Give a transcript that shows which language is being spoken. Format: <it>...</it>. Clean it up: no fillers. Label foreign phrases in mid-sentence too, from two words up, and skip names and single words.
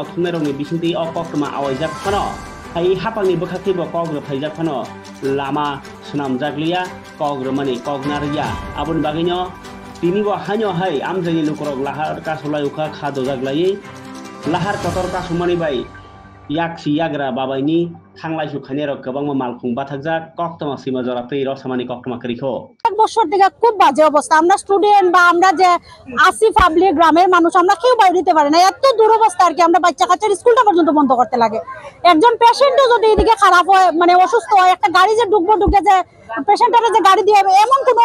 <trp>थुंनायरंनि बिसिंति अ कक्तमा आवायजाक फानो हाय हापांनि बोखाथिबो कग्र फाइजाक फानो लामा सुनाम जागलिया कग्र माने कगनारिया आबुन बागैनो तिनिबो हान्यो हाय आमजाइनि लुकुरा लाहार कासुलायुखा खादो जागलायै लाहार कतर कासुमानि बाय याक्सी याग्रा बाबायनि थांलाय सुखानेर गोबां मालखुं बाथाकजाक कक्तमा सीमा जरा तै रसामानि कक्तमा करिखो</trp> <bn>এক বছর থেকে খুব বাজে অবস্থা আমরা স্টুডেন্ট বা আমরা যে আসি পাবলিক গ্রামের মানুষ আমরা কেউ বাইরে দিতে পারি না এত দুরবস্থা আর কি আমরা বাচ্চা কাচ্চার স্কুলটা পর্যন্ত বন্ধ করতে লাগে একজন পেশেন্টও যদি এদিকে খারাপ হয় মানে অসুস্থ হয় একটা গাড়ি যে ঢুকে যে পেশেন্টের যে গাড়ি দিয়ে এমন কোনো</bn>